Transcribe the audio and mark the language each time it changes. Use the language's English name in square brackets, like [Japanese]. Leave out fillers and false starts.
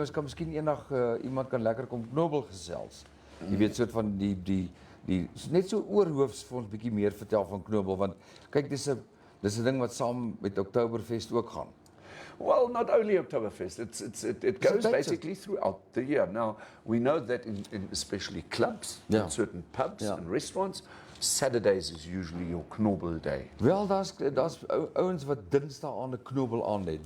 [Afrikaans] Ons kan miskien eendag iemand kan lekker kom Knobbel gesels. Jy weet soort van die net so oorhoofs vir ons bietjie meer vertel van Knobbel, want kyk dis 'n ding wat saam met Oktoberfest ook gaan. [English] Well, not only Oktoberfest, it goes basically throughout the year. Now, we know that in especially clubs, in certain pubs and restaurants, Saturdays is usually your Knobbel day. [Afrikaans] Wel, daar's ouens wat Dinsdae aan 'n Knobbel aan het.